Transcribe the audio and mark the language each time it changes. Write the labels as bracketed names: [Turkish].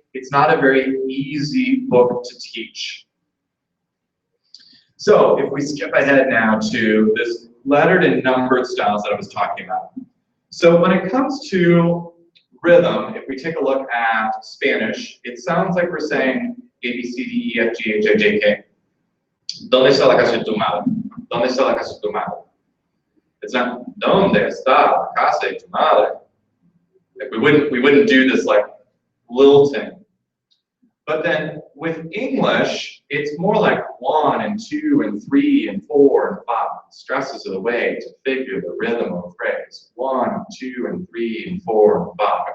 [English] It's not a very easy book to teach. So if we skip ahead now to this lettered and numbered styles that I was talking about. So when it comes to rhythm, if we take a look at Spanish, it sounds like we're saying A, B, C, D, E, F, G, H, I, J, K. [Spanish] ¿Dónde está la casa de tu madre? ¿Dónde está la casa de tu madre? [English] It's not, [Spanish] ¿Dónde está la casa de tu madre? [English] Like we wouldn't do this like lilting. But then with English, it's more like 1 and 2 and 3 and 4 and 5. Stresses are the way to figure the rhythm of a phrase. 1, 2, and 3 and 4 and 5.